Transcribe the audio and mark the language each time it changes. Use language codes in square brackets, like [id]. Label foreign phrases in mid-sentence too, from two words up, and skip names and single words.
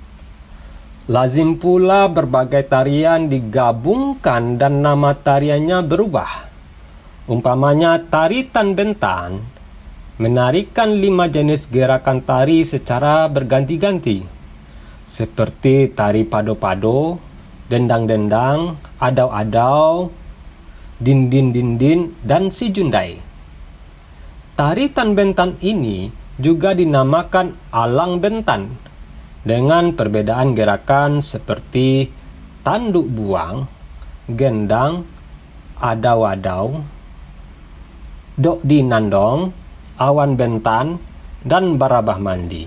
[id] Lazim pula berbagai tarian digabungkan dan nama tariannya berubah. Umpamanya tari Tan Bentan menarikan 5 jenis gerakan tari secara berganti-ganti, seperti tari pado-pado, dendang-dendang, adau-adau, din-din-din-din, dan si jundai. Tari Tan Bentan ini juga dinamakan Alang Bentan, dengan perbedaan gerakan seperti tanduk buang, gendang, adau-adau, dok di nandong, awan bentan, dan barabah mandi.